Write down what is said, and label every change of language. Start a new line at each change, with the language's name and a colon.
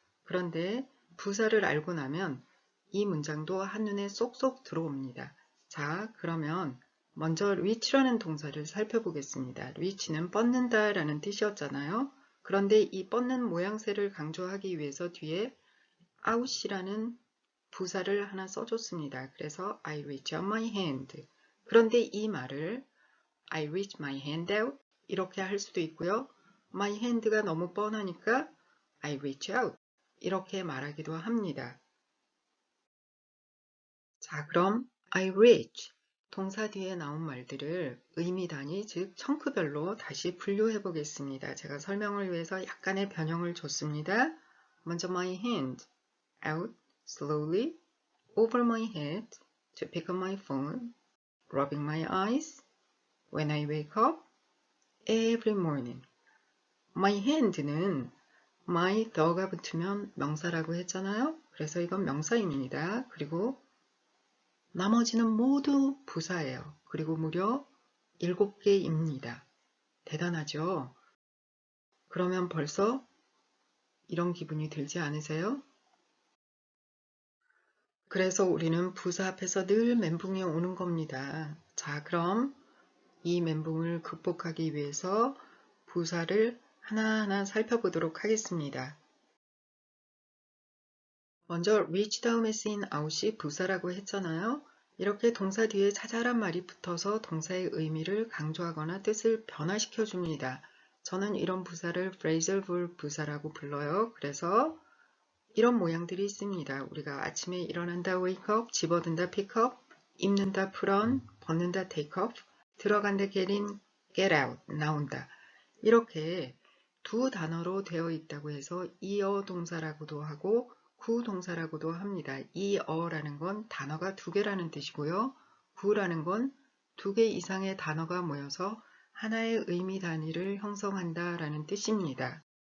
Korean: 그런데 부사를 알고 나면 이 문장도 한눈에 쏙쏙 들어옵니다. 자, 그러면 먼저 reach라는 동사를 살펴보겠습니다. reach는 뻗는다 라는 뜻이었잖아요. 그런데 이 뻗는 모양새를 강조하기 위해서 뒤에 out이라는 부사를 하나 써줬습니다. 그래서
English: I reach out my hand.
Korean: 그런데 이 말을
English: I reach my hand out
Korean: 이렇게 할 수도 있고요. My hand가 너무 뻔하니까
English: I reach out
Korean: 이렇게 말하기도 합니다. 자, 그럼 I reach 동사 뒤에 나온 말들을 의미 단위 즉 청크별로 다시 분류해 보겠습니다. 제가 설명을 위해서 약간의 변형을 줬습니다. 먼저
English: my hand out slowly over my head to pick up my phone, rubbing my eyes when I wake up every morning.
Korean: My hand는 my the가 붙으면 명사라고 했잖아요. 그래서 이건 명사입니다. 그리고 나머지는 모두 부사예요. 그리고 무려 7개입니다. 대단하죠? 그러면 벌써 이런 기분이 들지 않으세요? 그래서 우리는 부사 앞에서 늘 멘붕이 오는 겁니다. 자, 그럼 이 멘붕을 극복하기 위해서 부사를 하나하나 살펴보도록 하겠습니다. 먼저 reach 다음에 쓰인 out이 부사라고 했잖아요. 이렇게 동사 뒤에 자잘한 말이 붙어서 동사의 의미를 강조하거나 뜻을 변화시켜 줍니다. 저는 이런 부사를 phrasal verb 부사라고 불러요. 그래서 이런 모양들이 있습니다. 우리가 아침에 일어난다 wake up, 집어든다 pick up, 입는다 put on, 벗는다 take off, 들어간다 get in, get out, 나온다. 이렇게 두 단어로 되어 있다고 해서 이어 동사라고도 하고 구동사라고도 합니다. 이어라는 건 단어가 2개라는 뜻이고요. 구라는 건 2개 이상의 단어가 모여서 하나의 의미 단위를 형성한다 라는 뜻입니다.